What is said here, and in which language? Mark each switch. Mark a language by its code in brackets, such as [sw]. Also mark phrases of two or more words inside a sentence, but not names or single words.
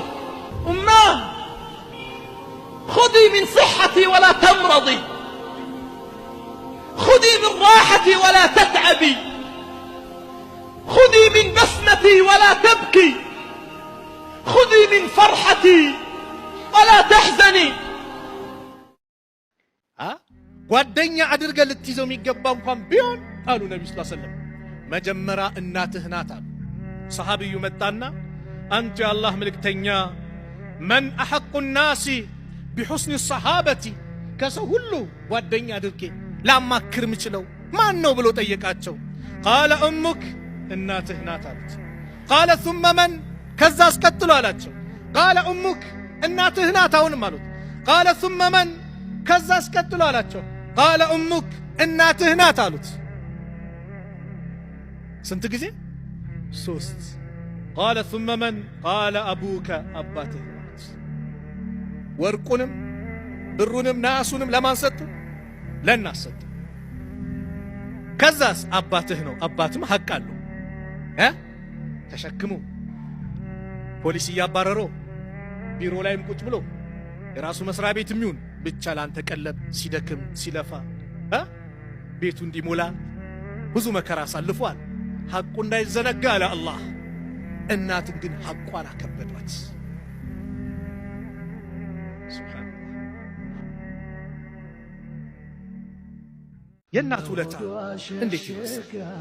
[ar] أماه خذي من صحتي ولا تمرضي، خذي من راحتي ولا تتعبي، خذي من بسمتي ولا تبكي، خذي من فرحتي ولا تحزني. [am] ጓደኛ አድርገ ልትይዘው የሚገባ እንኳን ቢሆን አሉ ነብዩ [ar] صلى الله عليه وسلم [am] መጀመሪያ እናትህ ናት አሉ። ሰሃቢዩ መጣና አንተ የአላህ መልእክተኛ [ar] من أحق الناس بحسن الصحابة [am] ከሰው ሁሉ ጓደኛ አድርጌ ላማክር ምችለው ማን ነው ብሎ ጠየቃቸው። [ar] قال امك [am] እናትህ ናት አሉት። [ar] قال ثم من [am] ከዛ አስከትሎ አላቸው። [ar] قال امك [am] እናትህ ናት አሁንም አሉት። [ar] قال ثم من [am] ከዛ አስከትሎ አላቸው። [ar] قال امك [am] እናትህ ናት አሉት። ስንት ጊዜ? ሶስት። [ar] قال ثم من قال ابوك [am] አባትህ ናት። ወርቁንም ብሩንም ናሱንም ለማን ሰጡ? ለእናት ሰጡ። ከዛስ አባትህ ነው። አባትም ሐቅ አለው ተሸክሙ ፖሊስ እያባረረው ቢሮ ላይም ቁጭ ብሎ የራሱ መስሪያ ቤት የሚሆን ብቻ ላንተ ቀለብ ሲደክም ሲለፋ ቤቱ እንዲሞላ ብዙ መከራ አሳልፏል። ሐቁ እንዳይዘነጋ አለ አላህ። እናትን ግን ሐቋን አከበዷት። ሱብሃንአላህ። የእናት ውለታ እንዴት ይወሰን?